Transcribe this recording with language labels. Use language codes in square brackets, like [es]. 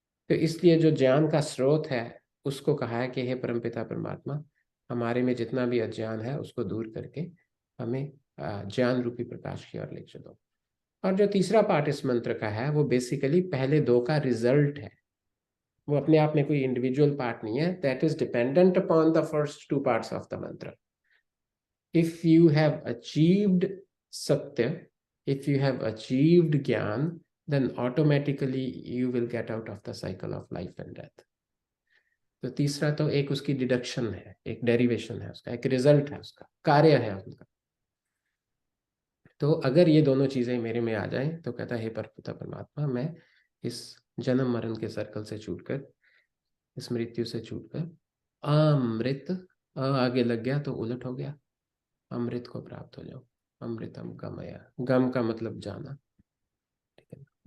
[hi] तो इसलिए जो ज्ञान का स्रोत है उसको कहा है कि हे परमपिता परमात्मा, हमारे में जितना भी अज्ञान है उसको दूर करके हमें ज्ञान रूपी प्रकाश की ओर ले चलो। और जो तीसरा पार्ट इस मंत्र का है वो बेसिकली पहले दो का रिजल्ट है। वो अपने आप में कोई इंडिविजुअल पार्ट नहीं है, [en] That is dependent upon the first two parts of the mantra. if you have achieved satya, if you have achieved gyan, then automatically you will get out of the cycle of life and death. [hi] तो तीसरा तो एक उसकी deduction है, एक derivation है उसका, एक रिजल्ट है, उसका कार्य है उनका। तो अगर ये दोनों चीजें मेरे में आ जाएं तो कहता है हे परमपिता परमात्मा, मैं इस जन्म मरण के सर्कल से छूटकर, इस मृत्यु से छूटकर अमृत, आगे लग गया तो उलट हो गया, अमृत को प्राप्त हो जाओ। [sa] अमृतम गमया, [hi] गम का मतलब जाना, ठीक है।